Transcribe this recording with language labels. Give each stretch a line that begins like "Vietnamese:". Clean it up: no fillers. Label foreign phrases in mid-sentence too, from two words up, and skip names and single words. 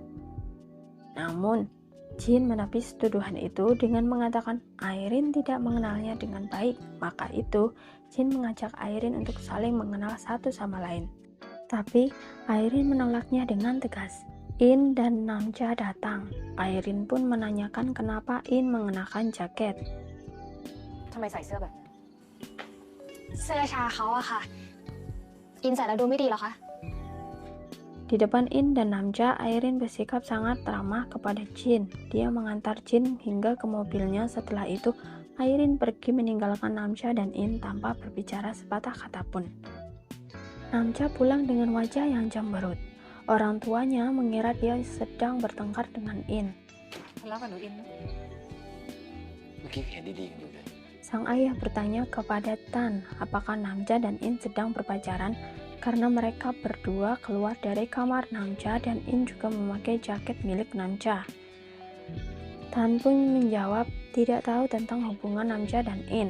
Indonesian: Namun, Jin menepis tuduhan itu dengan mengatakan Airin tidak mengenalnya dengan baik. Maka itu, Jin mengajak Airin untuk saling mengenal satu sama lain. Tapi Airin menolaknya dengan tegas. In dan Namcha datang. Airin pun menanyakan kenapa In mengenakan jaket.
Thai: ทำไมใส่เสื้อแบบนั้นเสื้อชาเขาอะค่ะ อินใส่แล้วดูไม่ดีเหรอคะ
Indonesian: Di depan In dan Namcha, Airin bersikap sangat ramah kepada Jin. Dia mengantar Jin hingga ke mobilnya. Setelah itu, Airin pergi meninggalkan Namcha dan In tanpa berbicara sepatah kata pun. Namcha pulang dengan wajah yang cemberut. Orang tuanya mengira dia sedang bertengkar dengan In.
Thai: ทะเลาะกับหนูอิน เมื่อกี้เห็นดีๆกันอยู่เลย
Indonesian: Sang ayah bertanya kepada Tan apakah Namcha dan In sedang berpacaran karena mereka berdua keluar dari kamar Namcha dan In juga memakai jaket milik Namcha. Tan pun menjawab tidak tahu tentang hubungan Namcha dan In.